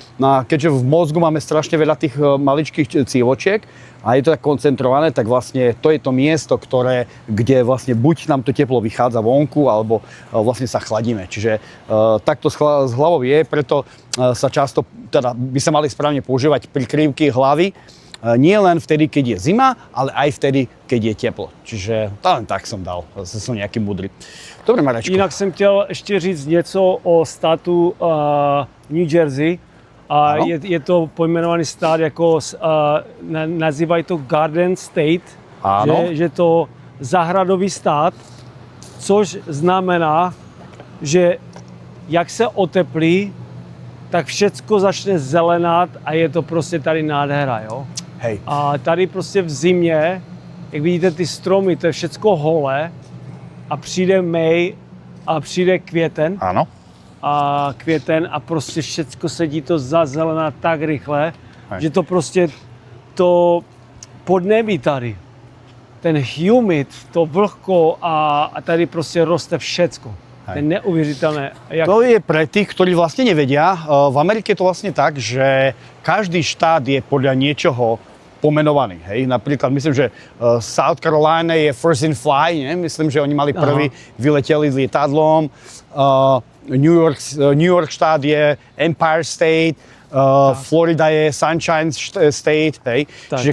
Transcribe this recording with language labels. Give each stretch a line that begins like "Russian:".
Slovak: No a keďže v mozgu máme strašne veľa tých maličkých cívočiek a je to tak koncentrované, tak vlastne to je to miesto, kde vlastne buď nám to teplo vychádza vonku, alebo vlastne sa chladíme. Čiže takto s hlavou je, preto sa často, teda by sa mali správne používať prikrývky hlavy, nie len vtedy, keď je zima, ale aj vtedy, keď je teplo. Čiže len tak som dal, zase som nejaký mudrý. Dobre, Marečko.
Czech: Jinak jsem chtěl ještě říct něco o státu New Jersey. A Ano. je to pojmenovaný stát jako, nazývají to Garden State, Ano. že to zahradový stát, což znamená, že jak se oteplí, tak všecko začne zelenat a je to prostě tady nádhera, jo.
Slovak: Hej.
Czech: A tady prostě v zimě, jak vidíte ty stromy, to je všecko holé a přijde maj a přijde květen
Slovak: Áno.
Czech: a prostě všecko sedí to zazelená tak rychle,
Slovak: Hej.
Czech: že to prostě to podnebí tady, ten humid, to vlhko a tady prostě roste všecko. To je neuvěřitelné.
Slovak: To je pre tých, ktorí vlastne nevedia. V Amerike je to vlastne tak, že každý štát je podľa niečoho pomenovaný. Hej? Napríklad myslím, že South Carolina je first in fly, ne? Myslím, že oni mali prvý, vyleteli s lietadlom. New York štát je Empire State, Florida je Sunshine State. Hej? Čiže